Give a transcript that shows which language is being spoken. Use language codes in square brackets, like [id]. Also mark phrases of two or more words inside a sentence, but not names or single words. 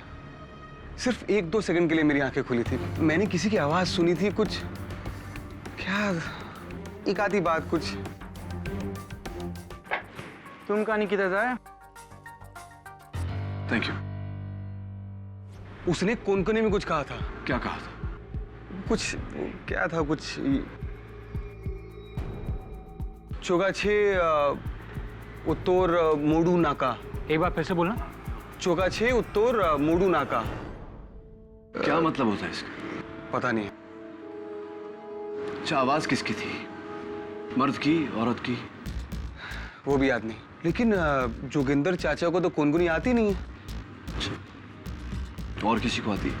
[hi] सिर्फ 1-2 सेकंड के लिए मेरी आंखें खुली थी। मैंने किसी की आवाज सुनी थी, कुछ क्या, एक आधी बात कुछ। तुम कहानी किधर जाए? [en] thank you. [hi] उसने कोनकोने में कुछ कहा था। क्या कहा था? कुछ क्या था, कुछ [kok] चोगाछे उत्तोर मोडू नाका। [hi] एक बार फिर से बोलना। [kok] चोगाछे उत्तोर मोडू नाका। [hi] क्या मतलब होता है इसका? पता नहीं। अच्छा, आवाज किसकी थी? मर्द की, औरत की? वो भी याद नहीं, लेकिन जोगिंदर चाचा को तो कोनकुनी आती नहीं है। अच्छा, और किसी को आती?